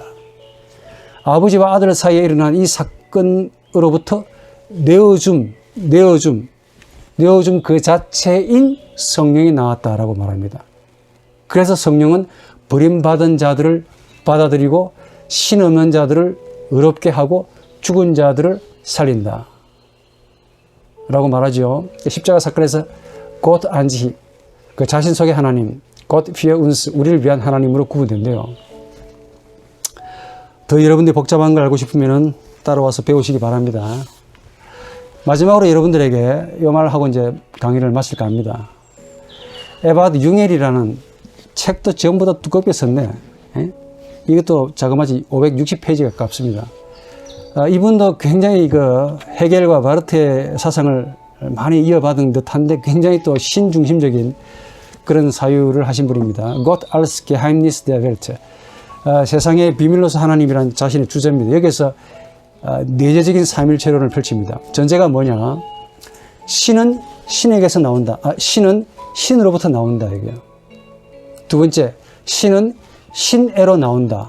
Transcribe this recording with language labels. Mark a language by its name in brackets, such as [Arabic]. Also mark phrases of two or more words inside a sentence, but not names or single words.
[Korean] 아버지와 아들 사이에 일어난 이 사건으로부터 내어줌 그 자체인 성령이 나왔다라고 말합니다. 그래서 성령은 버림받은 자들을 받아들이고 신 없는 자들을 의롭게 하고 죽은 자들을 살린다 라고 말하죠. 십자가 사건에서 [German] Gott an sich, [Korean] 그 자신 속의 하나님, [German] Gott für uns, [Korean] 우리를 위한 하나님으로 구분된대요. 더 여러분들이 복잡한 걸 알고 싶으면 따라와서 배우시기 바랍니다. 마지막으로 여러분들에게 이 말하고 이제 강의를 마칠까 합니다. 에바드 융엘이라는 책도 전부 다 두껍게 썼네. 이것도 자그마치 560페이지가 가깝습니다. 이분도 굉장히 헤겔과 바르트의 사상을 많이 이어받은 듯한데 굉장히 또 신중심적인 그런 사유를 하신 분입니다. [German] Gott als Geheimnis der Welt. [Korean] 세상의 비밀로서 하나님이란 자신의 주제입니다. 여기서 내재적인 삼일체론을 펼칩니다. 전제가 뭐냐? 신은 신에게서 나온다. 신은 신으로부터 나온다. 이게요. 두 번째, 신은 신에로 나온다.